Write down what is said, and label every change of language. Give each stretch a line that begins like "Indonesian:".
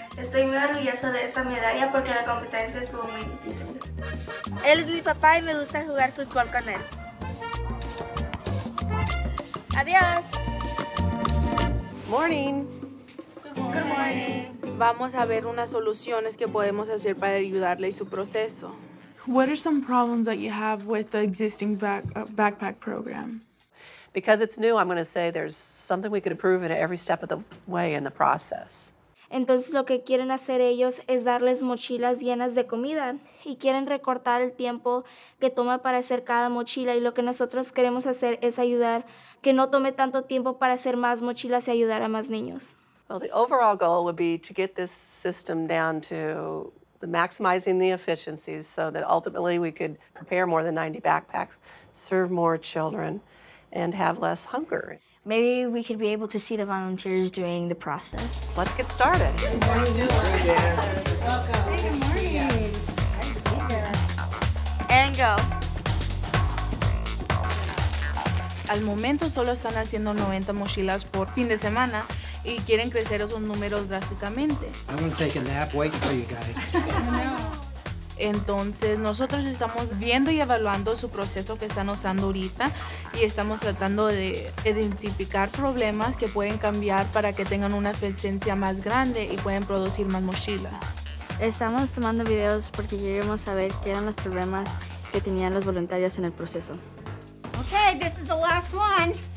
Spanish: Estoy muy orgullosa de esta medalla porque la competencia estuvo muy difícil. Él es mi papá y me gusta jugar fútbol con él. Adiós.
English: Morning. Good morning.
Spanish: Vamos a ver unas soluciones que podemos hacer para ayudarle en su proceso.
English: What are some problems that you have with the existing backpack program? Because it's new, I'm going to say there's something we could improve in every step of the way in the process.
Spanish: Entonces lo que quieren hacer ellos es darles mochilas llenas de comida y quieren recortar el tiempo que toma para hacer cada mochila, y lo que nosotros queremos hacer es ayudar que no tome tanto tiempo para hacer más mochilas y ayudar a más niños.
English: Well, the overall goal would be to get this system down to maximizing the efficiencies so that ultimately we could prepare more than 90 backpacks, serve more children, and have less hunger. Maybe we could be able to see the volunteers during the process. Let's get started. And go.
Spanish: Al momento solo están haciendo 90 mochilas por fin de semana y quieren crecer esos números drásticamente.
English: I'm gonna take a nap waiting for you guys.
Spanish: Entonces nosotros estamos viendo y evaluando su proceso que están usando ahorita y estamos tratando de identificar problemas que pueden cambiar para que tengan una eficiencia más grande y pueden producir más mochilas. Estamos tomando videos porque queríamos saber qué eran los problemas que tenían los voluntarios en el proceso.
English: Okay, this is the last one.